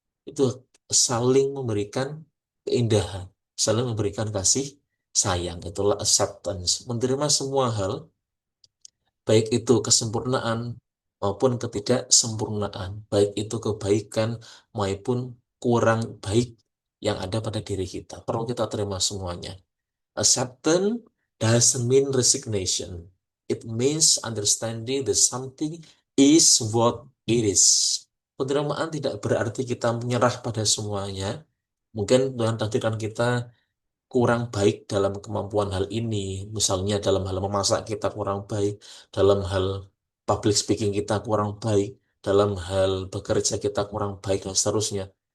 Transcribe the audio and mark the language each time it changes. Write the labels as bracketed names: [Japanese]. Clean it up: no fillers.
[Indonesian] Itu saling memberikan keindahan, saling memberikan kasih sayang. Itulah acceptance. Menerima semua hal, baik itu kesempurnaan maupun ketidaksempurnaan, baik itu kebaikan maupun kurang baik yang ada pada diri kita. Perlu kita terima semuanya. [English] Acceptance doesn't mean resignation. It means understanding that something is what it is. [Indonesian] Penerimaan tidak berarti kita menyerah pada semuanya. Mungkin Tuhan takdirkan kita kurang baik dalam kemampuan hal ini. Misalnya dalam hal memasak kita kurang baik, dalam hal public speaking kita kurang baik, dalam hal bekerja kita kurang baik, dan seterusnya.